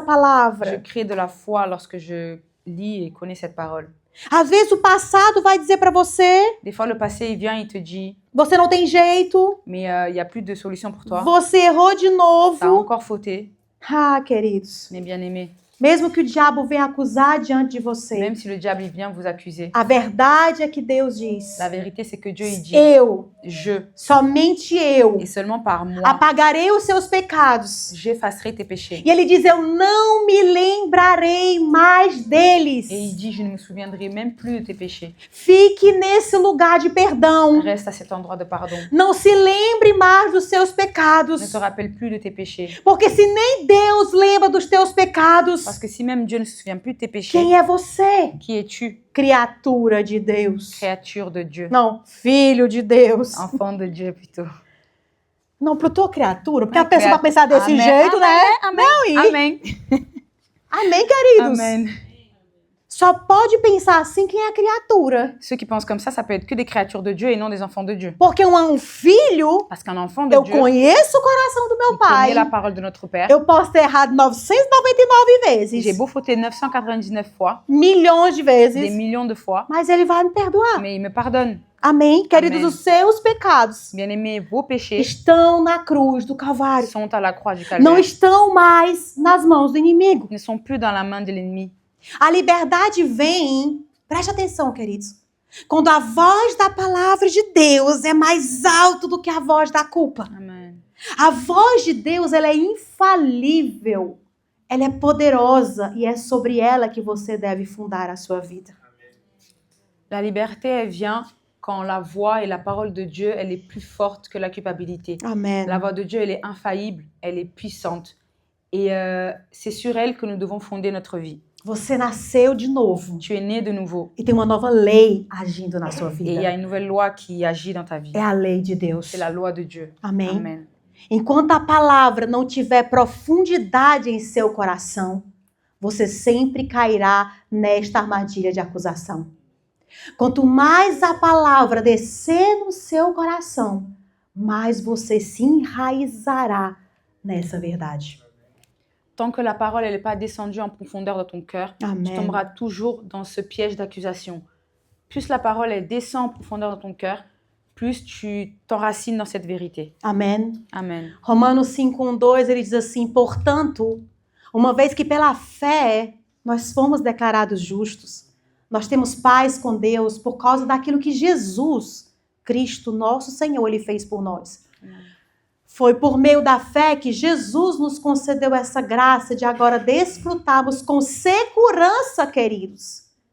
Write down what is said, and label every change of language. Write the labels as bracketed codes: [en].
[fr] Je [pt] palavra. [fr] crée de la foi lorsque je lis et connais cette parole. [pt] Às vezes o passado vai dizer para você, [fr] Des fois, le passé, il vient, il te dit, [pt] você não tem jeito, [fr] mais il n'y a plus de solution pour toi. [pt] você errou de [fr] Tu as [pt] novo. [fr] encore fauté, [pt] Ah, queridos, [fr] mais bien aimé. [pt] mesmo que o diabo venha acusar diante de você, [fr] Même si le diable il vient vous accuser, [pt] a verdade é que Deus diz, [fr] la vérité, c'est que Dieu, il dit, [pt] eu, [fr] je, [pt] somente eu, [fr] et seulement par moi, [pt] apagarei os seus pecados. [fr] j'effacerai tes péchés. [pt] E ele diz, eu não me lembrarei mais deles. [fr] Et il dit, je ne me souviendrai même plus de tes péchés. [pt] Fique nesse lugar de perdão. [fr] Reste à cet endroit de pardon. [pt] Não se lembre mais dos seus [fr] Ne [pt] pecados. [fr] te rappelle plus de tes péchés. [pt] Porque se nem Deus lembra dos teus pecados, [fr] Parce que si même Dieu ne se souvient plus de tes péchés, [pt] quem é você? [fr] qui es-tu? [pt] Criatura de Deus. [fr] Créature de Dieu. [pt] Não, filho de Deus. [fr] Enfant de Dieu plutôt. [pt] Não, pro tua criatura, porque É a pessoa vai pensar desse Amém, jeito, né? Amém. Não, e... [fr] Amen. [pt] Amém, queridos. [fr] Amen. [pt] Só pode pensar assim quem é criatura. [fr] Ceux qui pensent comme ça peut être que des créatures de Dieu et non des enfants de Dieu. [pt] Porque um filho, [fr] Parce qu'un enfant de [pt] eu [fr] Dieu, [pt] conheço o coração do meu [fr] il connaît [pt] pai. [fr] la parole de notre Père. [pt] Eu posso ter errado 999 vezes. [fr] J'ai beau fauter 999 fois, [pt] Milhões de [fr] des [pt] vezes. [fr] millions de fois, [pt] Mas ele vai me perdoar. [fr] mais il me pardonne. [pt] Amém? Queridos, Amém. os seus pecados [fr] Bien-aimés, vos péchés [pt] estão na cruz do Calvário. [fr] sont à la croix du [pt] Não [fr] Calvaire. [pt] estão mais nas mãos do inimigo. [fr] Ils ne sont plus dans la main de l'ennemi. [pt] A liberdade vem, preste atenção, queridos, quando a voz da palavra de Deus é mais alto do que a voz da culpa. [fr] Amen. [pt] A voz de Deus, ela é infalível. Ela é poderosa e é sobre ela que você deve fundar a sua vida. [fr] La liberté, elle vient quand la voix et la parole de Dieu, elle est plus forte que la culpabilité. [pt] Amém. [fr] La voix de Dieu, elle est infaillible, elle est puissante. Et c'est sur elle que nous devons fonder notre vie. [pt] Você nasceu de novo [fr] Tu es né de nouveau. [pt] e tem uma nova lei agindo na sua [fr] Et il y a [pt] vida. [fr] une nouvelle loi qui agit dans ta vie. [pt] É a lei de Deus. [fr] C'est la loi de Dieu. [pt] Amém. [fr] Amen. [pt] Enquanto a palavra não tiver profundidade em seu coração, você sempre cairá nesta armadilha de acusação. Quanto mais a palavra descer no seu coração, mais você se enraizará nessa verdade. [fr] Tant que la parole n'est pas descendue en profondeur dans ton cœur, tu [pt] Amém. [fr] tomberas toujours dans ce piège d'accusation. Plus la parole elle descend en profondeur dans ton cœur, plus tu t'enracines dans cette vérité. [pt] Amém. [fr] Amen. [pt] Romanos 5:1-2, ele diz assim: portanto, uma vez que pela fé nós fomos declarados justos, nós temos paz com Deus por causa daquilo que Jesus, Cristo, nosso Senhor, ele fez por nós. Foi por meio da fé que Jesus nos concedeu essa graça de agora desfrutarmos com segurança, queridos.